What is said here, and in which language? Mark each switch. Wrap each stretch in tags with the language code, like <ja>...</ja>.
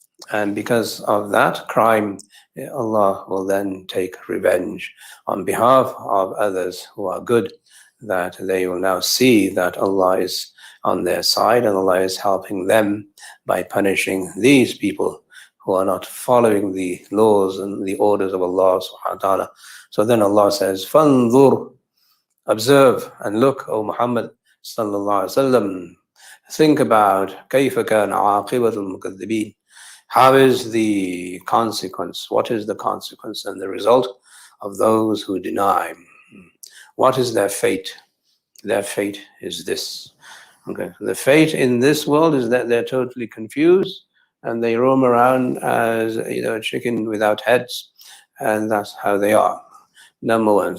<en>And because of that crime, Allah will then take revenge on behalf of others who are good, that they will now see that Allah is on their side and Allah is helping them by punishing these people who are not following the laws and the orders of Allah subhanahu wa ta'ala. So then Allah says,</en> <ar>فَانظُرْ.</ar> <en>Observe and look, O Muhammad sallallahu alaihi wasallam. Think about</en> <ar>كَيْفَ كَانَ عَاقِبَةُ الْمُكَذِّبِينَ.</ar> <en>How is the consequence? What is the consequence and the result of those who deny? What is their fate? Their fate is this. Okay. The fate in this world is that they're totally confused and they roam around as a chicken without heads, and that's how they are. Number one.</en>